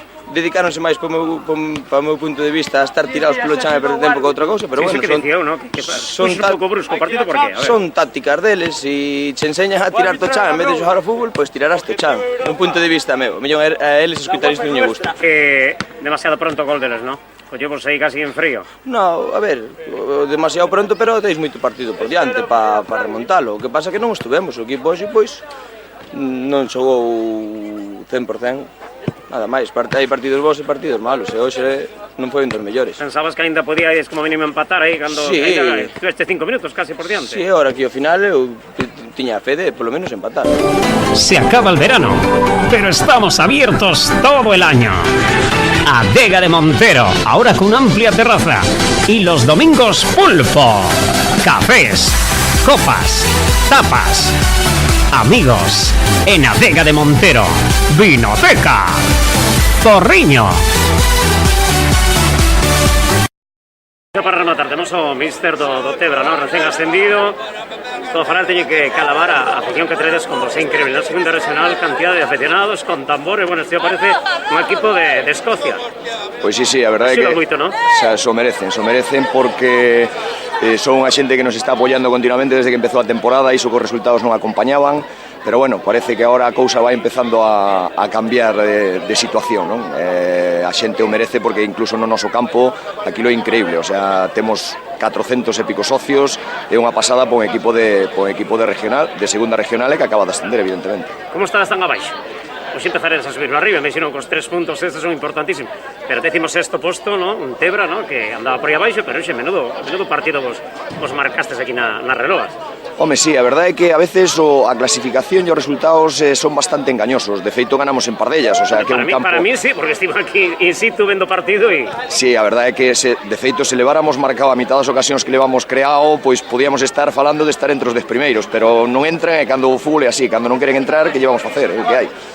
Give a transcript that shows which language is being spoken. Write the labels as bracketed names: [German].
[Galician] Dedicáronse máis para o meu punto de vista a estar tirados polo chan e perder tempo que outra cousa, pero bueno, son un pouco brusco o partido, por qué? Son tácticas deles, e se enseñan a tirar to chan en vez de xogar ao fútbol, pois tirarás to chan. Un punto de vista meu, mellor a eles escutar isto non lle gusta. Demasiado pronto o gol deles, ¿no? Collemos aí casi en frío. No, a ver, demasiado pronto, pero teis moito partido por diante para remontalo. O que pasa que non estuvemos, o equipo hoxe, pois, non xogou 100%. Nada máis, hai partidos bons e partidos malos, e hoxe non foi un dos mellores. Pensabas que ainda podíais como mínimo empatar aí cando Sí. tuveste 5 minutos casi por diante. Sí, ahora aquí ao final eu tiña a fe de polo menos empatar. [Spanish] Se acaba el verano, pero estamos abiertos todo el año. Adega de Montero, ahora con amplia terraza. Y los domingos pulpo, cafés, copas, tapas. Amigos, en Adega de Montero, Vinoteca, Zorriño. [Galician] Para rematar, temos o míster do Tebra, ¿no? Recién ascendido. Todo falar teñe que calabar a afición que traedes con vos. É increíble, na segunda regional, cantidad de aficionados con tambores. Bueno, este parece un equipo de Escocia. Pois sí, a verdade é que moito, ¿no? so merecen porque son unha xente que nos está apoiando continuamente desde que empezou a temporada e iso que os resultados non acompañaban, pero bueno, parece que agora a cousa vai empezando a cambiar de situación, non? A xente o merece porque incluso no noso campo aquilo é increíble, o sea, temos 400 e pico socios, é unha pasada por un equipo de regional, de segunda regional e que acaba de ascender, evidentemente. Como estás tan abaixo? Pois empezaredes a subirlo arriba, me dixeron que os 3 puntos estes son importantísimos. Pero decimos sexto posto, ¿no? Un Tebra, ¿no? Que andaba por aí abaixo, pero xe, menudo partido vos marcastes aquí nas Reloas. Home, sí, a verdade é que a veces a clasificación e os resultados son bastante engañosos. De feito, ganamos en Pardellas, o sea, que para mí sí, porque estive aquí in situ vendo partido e... Sí, a verdade é que, de feito, se leváramos marcado a mitad das ocasións que levamos creado, pois podíamos estar falando de estar entre os 10 primeiros, pero non entran e cando o fútbol é así, cando non queren entrar, que llevamos a facer, é o que hai.